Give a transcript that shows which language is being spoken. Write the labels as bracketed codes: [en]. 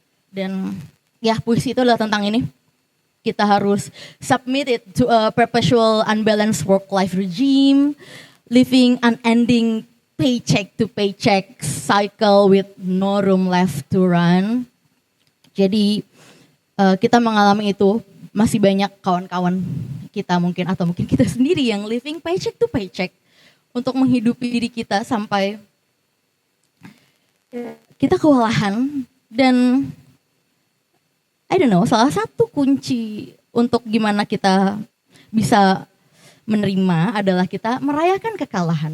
[id] Dan ya puisi itu adalah tentang ini. Kita harus [en] submit it to a perpetual unbalanced work-life regime, living unending paycheck to paycheck cycle with no room left to run. [id] Jadi kita mengalami itu, masih banyak kawan-kawan kita mungkin atau mungkin kita sendiri yang [en] living paycheck to paycheck [id] untuk menghidupi diri kita sampai kita kewalahan. Dan [en] I don't know, [id] salah satu kunci untuk gimana kita bisa menerima adalah kita merayakan kekalahan.